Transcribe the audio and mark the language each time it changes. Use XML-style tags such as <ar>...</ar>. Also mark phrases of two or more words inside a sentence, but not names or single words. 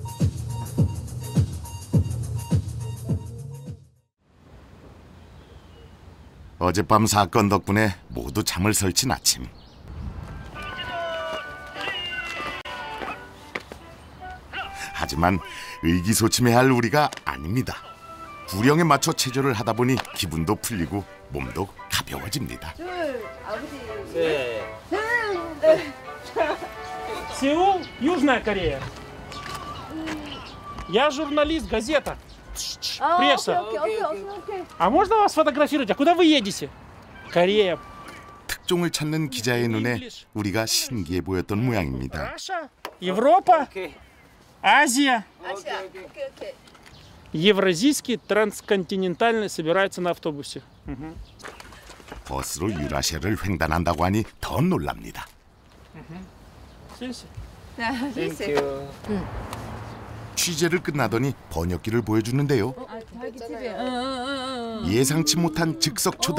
<ko>어젯밤 사건 덕분에 모두 잠을 설친 아침. 하지만 의기소침해할 우리가 아닙니다. 구령에 맞춰 체조를 하다 보니 기분도 풀리고 몸도 가벼워집니다.</ko> <ru>Сеул, Южная Корея. Я журналист, газета. Пресса. А можно вас сфотографировать? А куда вы едете? Корея.</ru> <ko>특종을 찾는 기자의 눈에 우리가 신기해 보였던 모양입니다.</ko> <ru>Европа, Азия. Евразийский трансконтинентальный собирается на автобусе.</ru> <ko>버스로 유라시아를 횡단한다고 하니 더 놀랍니다. 취재를 끝나더니 번역기를 보여주는데요. 예상치 못한 즉석 초대.</ko>